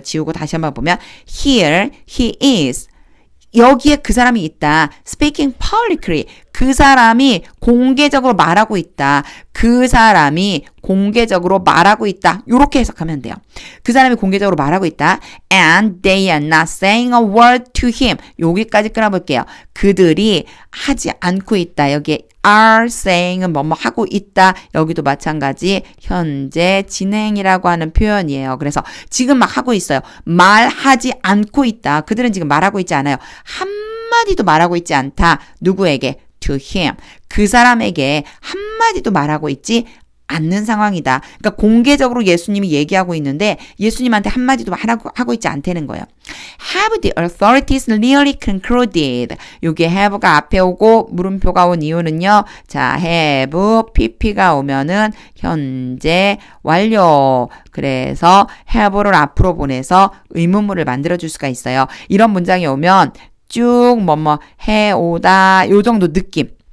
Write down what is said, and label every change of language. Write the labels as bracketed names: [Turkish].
[Korean] 지우고 다시 한번 보면 [English] Here he is. [Korean] 여기에 그 사람이 있다. [English] Speaking publicly. [Korean] 그 사람이 공개적으로 말하고 있다. 그 사람이 공개적으로 말하고 있다. 이렇게 해석하면 돼요. 그 사람이 공개적으로 말하고 있다. [English] And they are not saying a word to him. [Korean] 여기까지 끊어볼게요. 그들이 하지 않고 있다. 여기에 are saying은 뭐뭐 하고 있다. 여기도 마찬가지 현재 진행이라고 하는 표현이에요. 그래서 지금 막 하고 있어요. 말하지 않고 있다. 그들은 지금 말하고 있지 않아요. 한마디도 말하고 있지 않다. 누구에게? [English] To him. [Korean] 그 사람에게 한마디도 말하고 있지 않는 상황이다. 그러니까 공개적으로 예수님이 얘기하고 있는데 예수님한테 한마디도 하고 있지 않다는 거예요. [English] Have the authorities really concluded? [Korean] 여기에 have가 앞에 오고 물음표가 온 이유는요. 자, have, pp가 오면은 현재 완료. 그래서 have를 앞으로 보내서 의문문을 만들어줄 수가 있어요. 이런 문장이 오면 쭉 뭐뭐 해오다 요 정도 느낌.